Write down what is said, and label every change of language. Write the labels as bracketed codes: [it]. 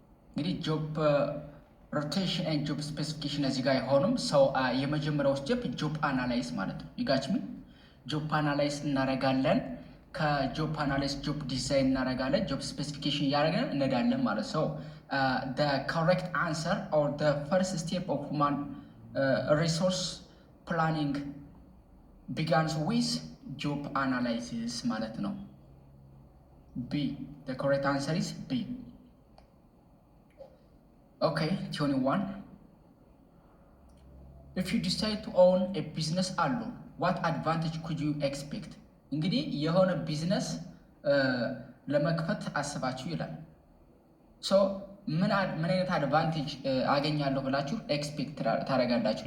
[am] እንግዲህ ጆብ ሮቴሽን ኤንድ ጆብ ስፔሲፊኬሽን እዚህ ጋር አይሆንም። ሰው የመጀመሪያው ስቴፕ ጆብ አናላይዝ ማለት ነው። ይጋችሚ ጆብ አናላይዝ እናረጋለን። ከጆብ አናላይዝ ጆብ ዲዛይን እናረጋለን። ጆብ ስፔሲፊኬሽን እያደረግን እንሄዳለን ማለት ሰው [en] the correct answer or the first step of human resource planning begins with job analysis [am] ማለት ነው። B [en] the correct answer is B. Okay, 21 if you decide to own a business alone what advantage could you expect? [am] እንግዲህ የሆነ ቢዝነስ ለመክፈት አስባችሁ ይላል ሶ ምን አይነት አድቫንቴጅ አገኛለሁ ብላችሁ ኤክስፔክት ታደርጋላችሁ?